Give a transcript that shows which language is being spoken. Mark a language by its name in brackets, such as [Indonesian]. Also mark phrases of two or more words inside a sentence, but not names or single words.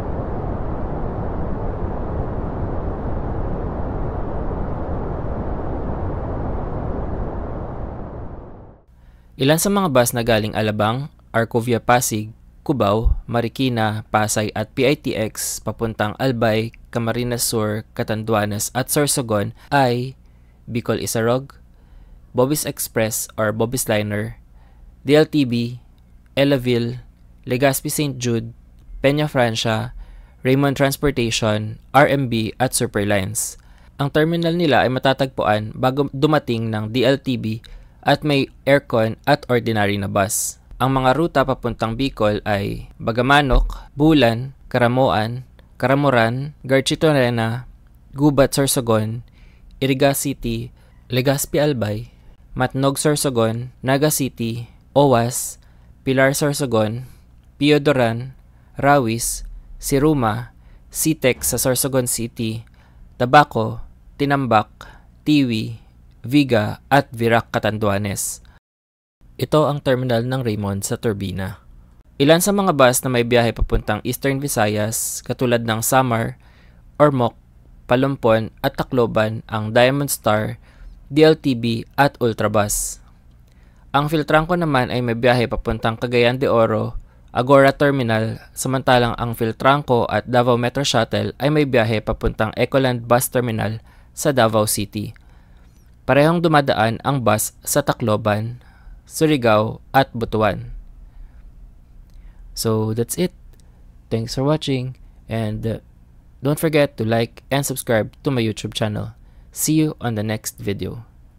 [Filipino] Ilan sa mga bus na galing Alabang, Arcovia Pasig, Cubao, Marikina, Pasay at PITX papuntang Albay, Camarines Sur, Catanduanes at Sorsogon ay Bicol Isarog, Bobis Express or Bobis Liner, DLTB, Elaville, Legazpi St. Jude, Peña Francia, Raymond Transportation, RMB at Superlines. Ang terminal nila ay matatagpuan bago dumating ng DLTB at may aircon at ordinary na bus. Ang mga ruta papuntang Bicol ay Bagamanok, Bulan, Caramoan, Caramoran, Garchitorena, Gubat Sorsogon, Iriga City, Legazpi Albay, Matnog Sorsogon, Naga City, Owas, Pilar Sorsogon, Piodoran, Rawis, Siruma, Sitex sa Sorsogon City, Tabaco, Tinambak, Tiwi, Viga at Virac Catanduanes. Ito ang terminal ng Raymond sa Turbina. Ilan sa mga bus na may biyahe papuntang Eastern Visayas katulad ng Samar, Ormoc, Palumpon at Tacloban ang Diamond Star, DLTB at Ultrabus. Ang Philtranco naman ay may biyahe papuntang Cagayan de Oro, Agora Terminal, samantalang ang Philtranco at Davao Metro Shuttle ay may biyahe papuntang Ecoland Bus Terminal sa Davao City. Parehong dumadaan ang bus sa Tacloban, Surigao at Butuan. [English] So that's it. Thanks for watching and don't forget to like and subscribe to my YouTube channel. See you on the next video.